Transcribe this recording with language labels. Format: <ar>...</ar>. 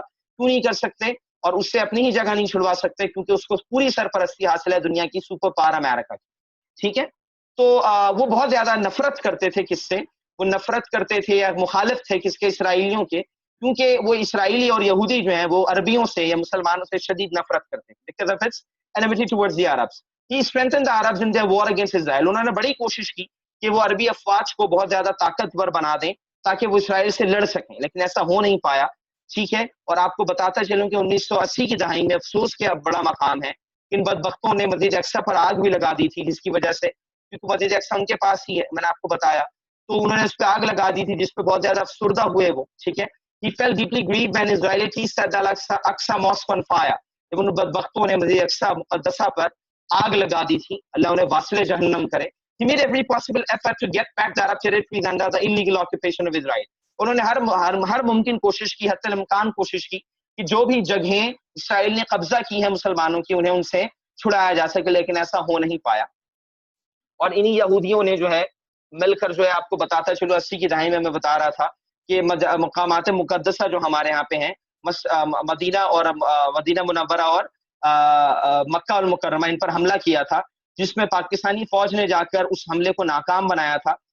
<ur>کیوں نہیں کر سکتے؟ اور اس سے اپنی ہی جگہ نہیں چھڑوا سکتے، کیونکہ اس کو پوری سرپرستی حاصل ہے دنیا کی سپر پاور امریکہ کی، ٹھیک ہے. تو وہ بہت زیادہ نفرت کرتے تھے. کس سے وہ نفرت کرتے تھے یا مخالف تھے؟ کس کے؟ اسرائیلیوں کے. کیونکہ وہ اسرائیلی اور یہودی جو ہیں وہ عربیوں سے یا مسلمانوں سے شدید نفرت کرتے ہیں</ur> <en>because of its enmity towards the Arabs. He strengthened the Arabs in their war against Israel.</en> <ur>انہوں نے بڑی کوشش کی کہ وہ عربی افواج کو بہت زیادہ طاقتور بنا دیں تاکہ وہ اسرائیل سے لڑ سکیں، لیکن ایسا ہو نہیں پایا، ٹھیک ہے. اور آپ کو بتاتا چلوں کہ 1980 کی دہائی میں افسوس کے اب بڑا مقام ہے، ان بدبختوں نے مسجد اقصی پر آگ بھی لگا دی تھی، جس کی وجہ سے، کیونکہ مسجد اقصی ان کے پاس ہی ہے، میں نے آپ کو بتایا، تو انہوں نے اس پہ آگ لگا دی تھی، جس پہ بہت زیادہ افسردہ ہوئے وہ، ٹھیک ہے.</ur> <en>He felt deeply grieved when Israelis set Al-Aqsa Mosque on fire.</en> <ur>جب ان بدبختوں نے مسجد اقصی مقدسہ پر آگ لگا دی تھی، اللہ انہیں واصل جہنم کرے.</ur> <en>He made every possible effort to get back the Arab territories under the illegal occupation of Israel.</en> <ur>انہوں نے ہر ممکن کوشش کی، حتی الامکان کوشش کی کہ جو بھی جگہیں اسرائیل نے قبضہ کی ہیں مسلمانوں کی، انہیں ان سے چھڑایا جا سکے، لیکن ایسا ہو نہیں پایا. اور انہی یہودیوں نے جو ہے مل کر جو ہے، آپ کو بتاتا چلو 80 کی دہائی میں بتا رہا تھا کہ مقامات مقدسہ جو ہمارے یہاں پہ ہیں، مدینہ اور مدینہ منورہ اور مکہ المکرمہ، ان پر حملہ کیا تھا، جس میں پاکستانی فوج نے جا کر اس حملے کو ناکام بنایا تھا.</ur>